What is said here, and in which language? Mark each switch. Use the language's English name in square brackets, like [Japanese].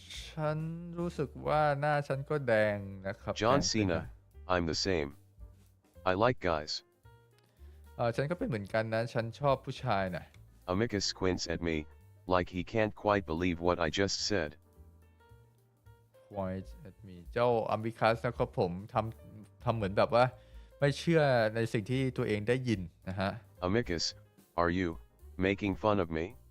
[Thai] ฉันรู้สึกว่าหน้าฉันก็แดงนะครับ [English] John [Thai] แดง [English] Cena, I'm the same. I like guys. [Thai] ฉันก็เป็นเหมือนกันนะฉันชอบผู้ชายนะ [English] Amicus squints at me, like he can't quite believe what I just said. Point at me [Thai] เจ้าอามิคัสนะครับผมทำเหมือนแบบว่าไม่เชื่อในสิ่งที่ตัวเองได้ยินนะฮะ [English] Amicus, are you making fun of me?